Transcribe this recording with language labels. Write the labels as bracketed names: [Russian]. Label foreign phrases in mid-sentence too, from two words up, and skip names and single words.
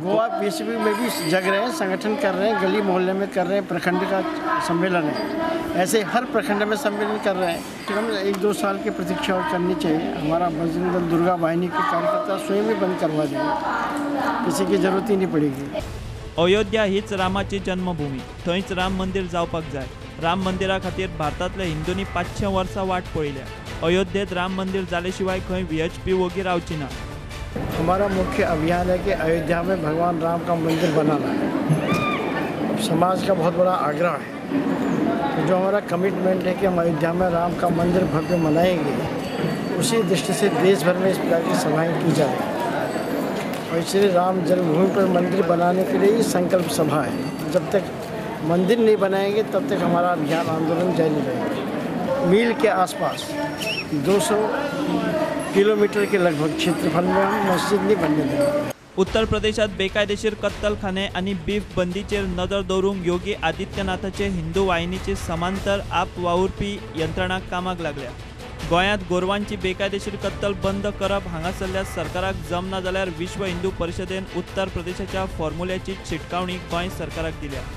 [Hindi] गोवा पीसीबी में भी जग रहे हैं, संगठन कर रहे हैं, गली मोहल्ले में कर रहे हैं, प्रखंड का सम्मेलन है, ऐसे हर प्रखंड में सम्मेलन कर रहे हैं। तो हम 1-2 साल की प्रतीक्षा और करनी चाहिए। हमारा बजरंग दल, दुर्गा वाहिनी के कार्यकर्ता स्वयं ही बंद करवा देंगे, किसी की जरूरत ही नहीं पड़ेगी। [Konkani] अयोध्या हीच रामाची जन्मभूमी, थंयच राम मंदिर जावपाक जाय। राम मंदिरा खातीर भारतांतल्या हिंदूंनी 500 वर्सां वाट पळयल्या। अयोध्येत राम मंदिर जाले शिवाय खंय व्हीएचपी वोगी रावची ना। [Hindi] हमारा मुख्य अभियान है कि अयोध्या में भगवान राम का मंदिर बनाना है। समाज का बहुत बड़ा आग्रह है, तो जो हमारा कमिटमेंट है कि हम अयोध्या में राम का मंदिर भव्य बनाएंगे, उसी दृष्टि से देश भर में इस प्रकार की सभाएँ की जाएगी। और इसलिए राम जन्मभूमि पर मंदिर बनाने के लिए ही संकल्प सभा है। जब तक मंदिर नहीं बनाएंगे तब तक हमारा अभियान आंदोलन जारी रहेगा। मील के आसपास 200 किलोमीटर के लगभग क्षेत्रफल में हम मस्जिद नहीं बनने देंगे। [Konkani] उत्तर प्रदेशात बेकायदेशीर कत्तलखाने आणि बीफ बंदीचेर नजर दवरूंक योगी आदित्यनाथाचे हिंदू वाहिनीचे समांतर आप वावुरपी यंत्रणा कामाक लागल्या। गोंयांत गोरवांची बेकायदेशीर कत्तल बंद करप हांगासरल्या सरकाराक जमना जाल्यार विश्व हिंदू परिशदेन उत्तर प्रदेशाच्या फॉर्म्युल्याची शिटकावणी गोंय सरकाराक दिल्या।